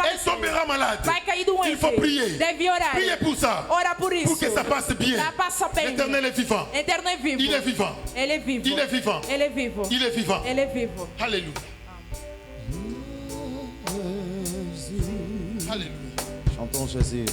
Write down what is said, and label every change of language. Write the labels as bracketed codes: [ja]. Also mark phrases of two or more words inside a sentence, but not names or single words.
[fr] tombera malade. [pt] vai cair doente. [fr] Il faut prier. [pt] Deve orar. [fr] Priez pour ça. [pt] Ora por isso. [fr] Pour que ça passe bien. [pt] Tá, passa bem. [fr] L'Éternel est vivant. [pt] Eterno é vivo. [fr] Il est vivant. [pt] Ele é vivo. [fr] Il est vivant. [pt] Ele é vivo. [fr] Il est vivant. [pt] Ele é vivo. [fr] Alléluia. Alléluia. Chantons Jésus.